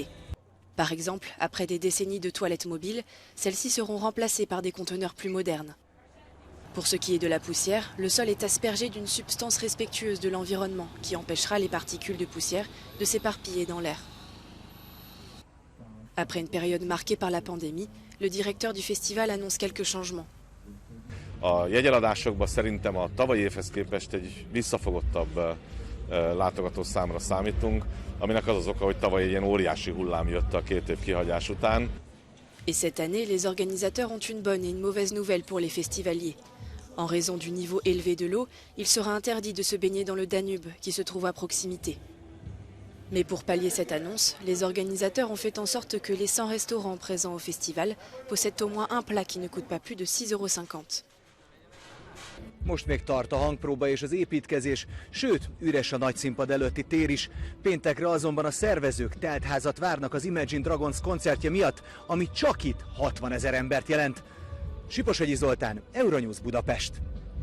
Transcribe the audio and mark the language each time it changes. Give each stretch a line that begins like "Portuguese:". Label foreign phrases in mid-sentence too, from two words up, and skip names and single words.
French: Par exemple, après des décennies de toilettes mobiles, celles-ci seront remplacées par des conteneurs plus modernes. Pour ce qui est de la poussière, le sol est aspergé d'une substance respectueuse de l'environnement qui empêchera les particules de poussière de s'éparpiller dans l'air. Après une période marquée par la pandémie, le directeur du festival annonce quelques changements.
Hungarian: A jegyeladásokban szerintem a tavalyi évhez képest egy visszafogottabb látogatószámra számítunk, aminek az az oka, hogy tavaly egy ilyen óriási hullám jött a 2 év kihagyás után.
French: Et cette année, les organisateurs ont une bonne et une mauvaise nouvelle pour les festivaliers. En raison du niveau élevé de l'eau, il sera interdit de se baigner dans le Danube, qui se trouve à proximité. Mais pour pallier cette annonce, les organisateurs ont fait en sorte que les 100 restaurants présents au festival possèdent au moins un plat qui ne coûte pas plus de 6,50 €.
Hungarian: Most még tart a hangpróba és az építkezés, sőt, üres a nagyszínpad előtti tér is. Péntekre azonban a szervezők teltházat várnak az Imagine Dragons koncertje miatt, ami csak itt 60 000 embert jelent. Siposvegyi Zoltán, Euronews Budapest.